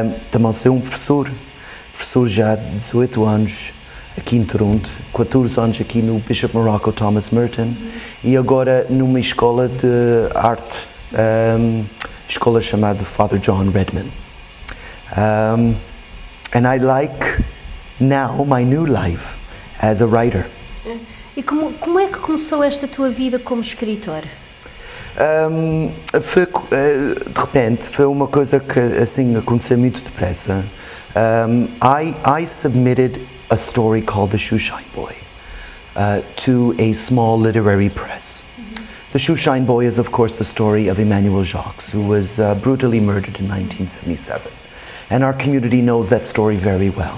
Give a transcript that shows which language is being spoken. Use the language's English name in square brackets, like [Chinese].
[Portuguese] Também sou um professor já há 18 anos aqui em Toronto, 14 anos aqui no Bishop Barnacle Thomas Merton e agora numa escola de arte, escola chamada Father John Redman. [English] And I like now my new life as a writer. [Portuguese] E como é que começou esta tua vida como escritor? De repente, foi uma coisa que assim aconteceu muito depressa. [English] I submitted a story called The Shoeshine Boy to a small literary press. The Shoeshine Boy is, of course, the story of Emmanuel Jacques, who was brutally murdered in 1977. And our community knows that story very well.